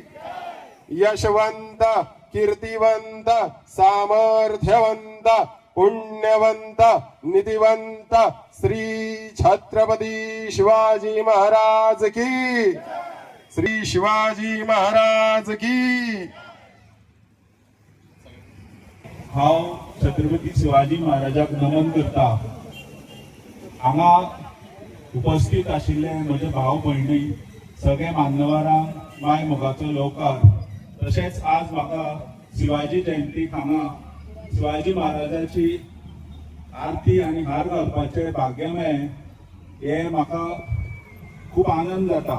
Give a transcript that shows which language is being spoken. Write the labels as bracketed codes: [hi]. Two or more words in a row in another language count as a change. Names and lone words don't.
[kok] यशवंत कीर्तिवंत सामर्थ्यवंत पुण्यवंत निधिवंत श्री छत्रपती शिवाजी महाराज की श्री शिवाजी महाराज की हांव छत्रपती शिवाजी महाराजाक नमन करता। हांगा उपस्थित आशिल्ले म्हजे भाव भयणी सगळे मान्यवरां माय मोगाचो लोकार तशेंच आज म्हाका शिवाजी जयंतीक हांगा शिवाजी महाराजाची आरती आनी हार घालपाचें भाग्य मेळ्ळें हे म्हाका खूब आनंद जाता।